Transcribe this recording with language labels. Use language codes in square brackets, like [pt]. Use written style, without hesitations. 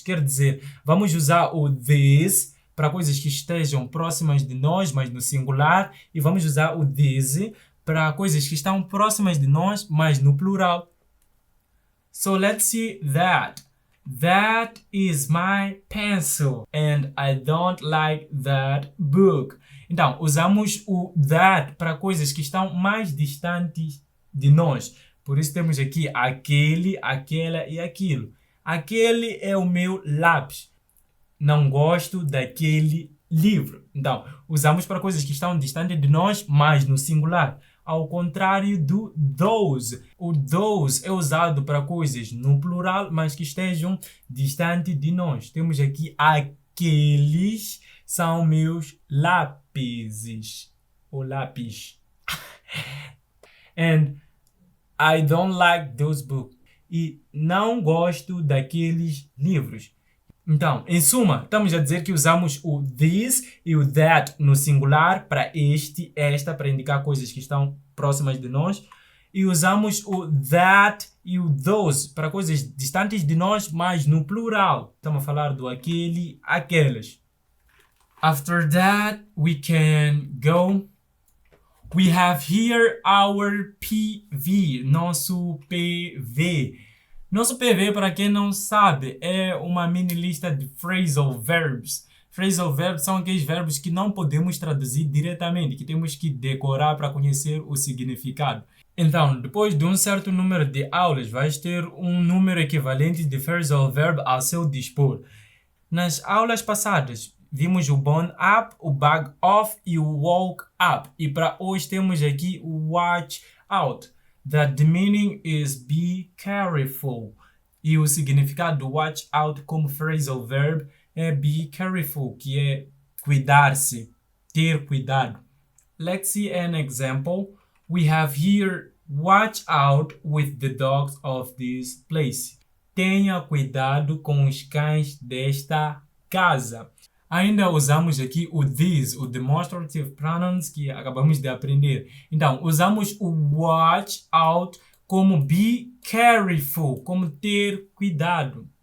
[pt] Quer dizer, vamos usar o this para coisas que estejam próximas de nós, mas no singular. E vamos usar o these para coisas que estão próximas de nós, mas no plural. [en] So let's see that. That is my pencil and I don't like that book. [pt] Então, usamos o that para coisas que estão mais distantes de nós. Por isso temos aqui aquele, aquela e aquilo. Aquele é o meu lápis. Não gosto daquele livro. Então, usamos para coisas que estão distantes de nós, mas no singular. Ao contrário do those. O those é usado para coisas no plural, mas que estejam distantes de nós. Temos aqui aqueles são meus lápis. Ou lápis. [en] And I don't like those books. [pt] E não gosto daqueles livros. Então, em suma, estamos a dizer que usamos o this e o that no singular para este, esta, para indicar coisas que estão próximas de nós. E usamos o that e o those para coisas distantes de nós, mas no plural. Estamos a falar do aquele, aquelas. [en] After that, we can go. We have here our PV, [pt] nosso PV. Nosso PV, para quem não sabe, é uma mini lista de phrasal verbs. Phrasal verbs são aqueles verbos que não podemos traduzir diretamente, que temos que decorar para conhecer o significado. Então, depois de um certo número de aulas, vais ter um número equivalente de phrasal verb ao seu dispor. Nas aulas passadas, vimos o bone up, o bag off e o walk up. E para hoje temos aqui o watch out. [en] That the meaning is be careful. [pt] E o significado do watch out como phrasal verb é [en] be careful, [pt] que é cuidar-se, ter cuidado. [en] Let's see an example. We have here, watch out with the dogs of this place. [pt] Tenha cuidado com os cães desta casa. Ainda usamos aqui o this, o demonstrative pronouns que acabamos de aprender. Então, usamos o watch out como [en] be careful, [pt] como ter cuidado.